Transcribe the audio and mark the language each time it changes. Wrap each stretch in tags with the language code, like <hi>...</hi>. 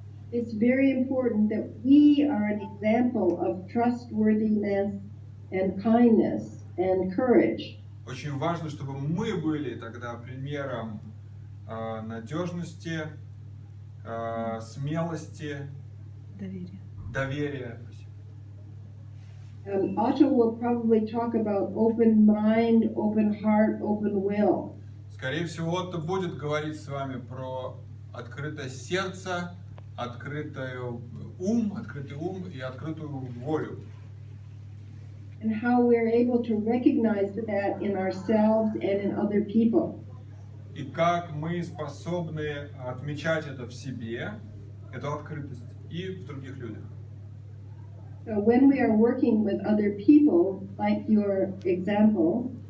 <en>it's very important that we are an example of trustworthiness and kindness and courage.</en> <ru>очень важно, чтобы мы были тогда примером надежности, смелости, доверия.</ru> <en>Otto will probably talk about open mind, open heart, open will.</en> <ru>Скорее всего, Отто будет говорить с вами про открытое сердце, открытый ум и открытую волю.</ru> <en>And how we're able to recognize that in ourselves and in other people.</en> <ru>И как мы способны отмечать это в себе, эту открытость, и в других людях.</ru> <en>So when we are working with other people, like your example,</en>